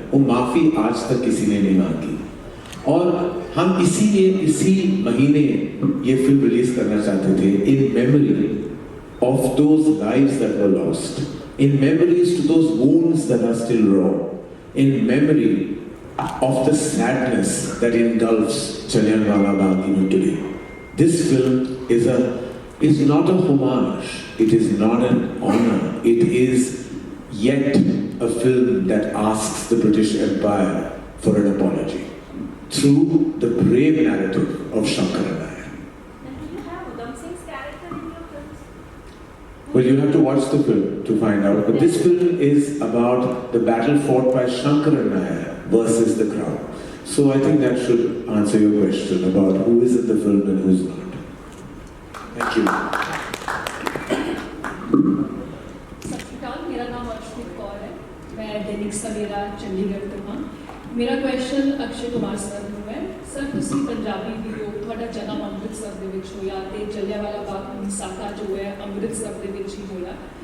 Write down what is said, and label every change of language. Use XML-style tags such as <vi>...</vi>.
<hi>वो माफी आज तक किसी ने नहीं मांगी, और हम इसीलिए इसी महीने ये फिल्म रिलीज करना चाहते थे,</hi> <en>In memory of those lives that were lost, in memories to those wounds that are still raw, in memory of the sadness that engulfs Jallianwala Bagh even today. This film is not a homage, it is not an honor, it is yet a film that asks the British Empire for an apology through the brave narrative of Shankara Nair. And do you have Udham Singh's character in your films? Well, you have to watch the film to find out. But this film is about the battle fought by Shankaran Nair versus the crowd. So I think that should answer your question about who is in the film and who's not. Thank you.</en> <pa>ਸਤਿ ਸ਼੍ਰੀ ਅਕਾਲ, ਮੇਰਾ ਨਾਮ ਅਰਸ਼ਦੀਪ ਕੌਰ ਹੈ, ਮੈਂ ਦੈਨਿਕ ਸਵੇਰਾ ਚੰਡੀਗੜ੍ਹ ਤੋਂ ਹਾਂ। ਮੇਰਾ question Akshay Kumar sir ਨੂੰ ਹੈ। ਸਰ, ਤੁਸੀਂ ਪੰਜਾਬੀ ਵੀ ਹੋ, ਤੁਹਾਡਾ ਜਨਮ ਅੰਮ੍ਰਿਤਸਰ ਦੇ ਵਿੱਚ ਹੋਇਆ ਤੇ ਜਲਿਆਂਵਾਲਾ ਬਾਗ ਸਾਕਾ ਜੋ ਹੈ ਅੰਮ੍ਰਿਤਸਰ ਦੇ ਵਿੱਚ ਹੀ ਹੋਇਆ।</pa>